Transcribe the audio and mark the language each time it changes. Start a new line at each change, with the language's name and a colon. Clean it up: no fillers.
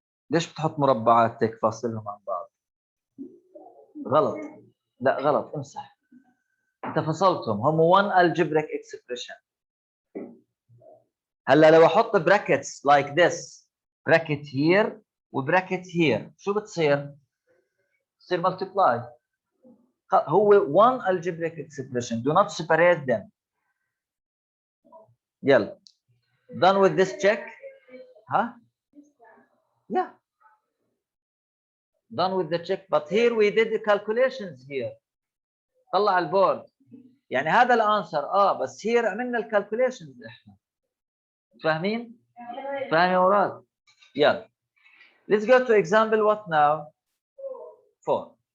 Arabic: ليش بتحط مربعات هيك فاصلهم عن بعض؟ غلط. لا غلط، امسح. انت فصلتهم، هم
English: one algebraic expression.
Arabic: هلا لو احط
English: brackets like this, bracket here
Arabic: وبراكت
English: here,
Arabic: شو بتصير؟ بتصير
English: multiply.
Arabic: هو
English: one algebraic expression, do not separate them.
Arabic: يلا.
English: Done with this check? Huh? Yeah. Done with the check, but here we did the calculations here.
Arabic: طلع البورد. يعني هذا الانسر بس
English: here
Arabic: عملنا الكالكوليشنز احنا. فاهمين؟ فاهم يا اولاد؟ يلا.
English: Let's go to example what now? 4.